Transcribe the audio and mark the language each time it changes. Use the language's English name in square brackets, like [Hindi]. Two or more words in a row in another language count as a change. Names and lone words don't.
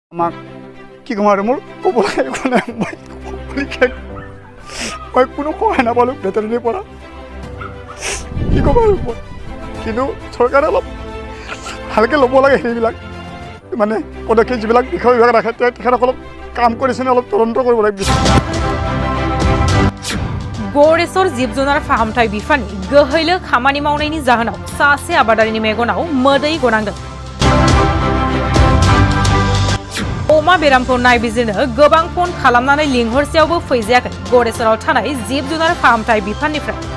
[Assamese] আমাক কি ক'ম আৰু মোৰ ক'বলৈ একো নাই মই কোনো সহায় নাপালোঁ ভেটেৰিনেৰীৰ পৰা কি ক'ম আৰু মই কিন্তু চৰকাৰে অলপ ভালকৈ ল'ব লাগে সেইবিলাক মানে পদক্ষেপ যিবিলাক বিষয় বিভাগ ৰাখে তেখেতসকলক কাম কৰিছেনে অলপ তদন্ত কৰিব লাগে [Bodo] गौरेसर जिब जुनार फाहामथाय बिफाननि गोहैलो खामानि मावनायनि जाहोनाव सासे आबादारिनि मेगनाव मोदै गनांदों। अमा बेरामखौ नायबिजिरनो गोबां फन खालामनानै लिंहरसेयावबो फैजायाखै गौरेसराव थानाय जिब जुनार फाहामथाय बिफाननिफ्राय।